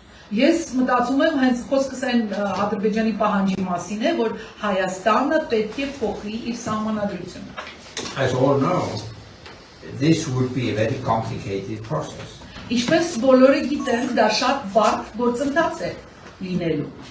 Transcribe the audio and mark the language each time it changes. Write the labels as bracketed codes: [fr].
[hy] Ես մտածում եմ հենց խոսքս այն Ադրբեջանի պահանջի մասին է, որ Հայաստանը պետք է փոխի իր սահմանադրությունը։ [en] As all know, this would be a very complicated process. [hy] Ինչպես բոլորը գիտեն, դա շատ բարդ գործընթաց է լինելու։